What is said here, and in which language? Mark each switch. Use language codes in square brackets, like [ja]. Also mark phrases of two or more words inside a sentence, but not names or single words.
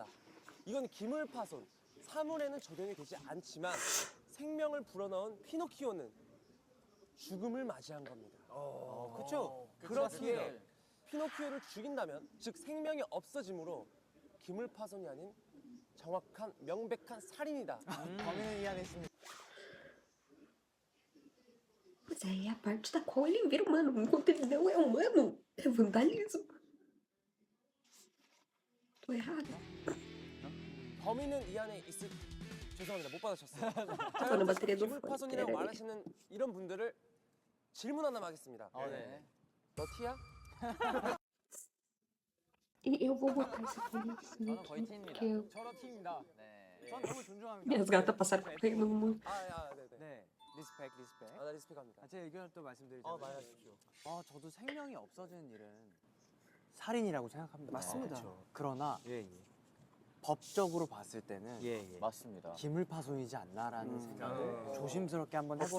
[ko] 이건 기물 파손, 사물에는 적용이 되지 않지만 생명을 불어넣은 피노키오는 죽음을 맞이한 겁니다. 그렇죠. 그렇기에 피노키오를 죽인다면, 즉 생명이 없어짐으로 기물 파손이 아닌 정확한 명백한 살인이다. 범인은 이해하겠습니다. [pt] Mas aí é a parte da qual ele vira humano. Enquanto ele não é humano, é vandalismo. Tô errado. [ko] 범인은 이 안에 있을. 죄송합니다, 못 받으셨어요. [pt] Tô na bateria do [ko] 기물 [pt] fone. [ko] 파손이라고 [pt] Peraí. [ko] 말하시는 이런 분들을 질문 하나 하겠습니다. 네. 너 티야? [pt] E eu vou botar esse fone assim [ko] 저는 거의 [pt] aqui, [ko] 팀입니다. [pt] porque eu... [ko] 저런 팀입니다. 네. 전 너무 존중합니다. [pt] minhas gatas passaram correndo no muro. [ko] 네네. 네, 리스펙. 나 리스펙합니다. 제 의견을 또 말씀드리자면 말하십시오. 저도 생명이 없어지는 일은 살인이라고 생각합니다. 맞습니다. 그렇죠. 그러나 법적으로 봤을 때는 맞습니다. 기물 파손이지 않나라는 생각을 조심스럽게 한번 해보는